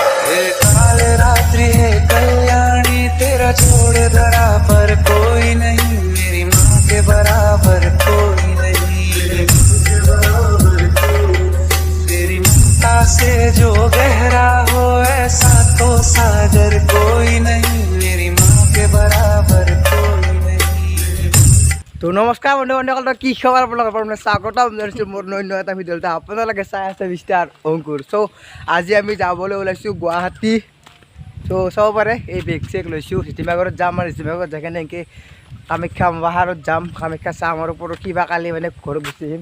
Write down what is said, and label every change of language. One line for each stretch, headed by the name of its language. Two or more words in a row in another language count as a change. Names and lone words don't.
Hindi: काल रात्रि है कल्याणी तेरा छोड़ धरा पर कोई नहीं मेरी माँ के बराबर कोई नहीं तेरी ममता से जो गहरा हो ऐसा तो सागर कोई नहीं मेरी माँ के बराबर कोई नहीं।
Assamese: তো নমস্কাৰ বন্ধুসকল, কি খবৰ আপোনালোকৰ? স্বাগতম জনাইছোঁ মোৰ অন্য এটা ভিডিঅ'ত। আপোনালোকে চাই আছে মিষ্টাৰ অংকুৰ। চ' আজি আমি যাবলৈ ওলাইছোঁ গুৱাহাটী। চ' চাব পাৰে এই বেগ চেগ লৈছোঁ, চিটিমাগৰত যাম আৰু চিটিমাগৰত যাই কিনে এনেকৈ কামাখ্যা পাহাৰত যাম, কামাখ্যা চাম আৰু কিবা কালি মানে ঘৰত গুচি আহিম।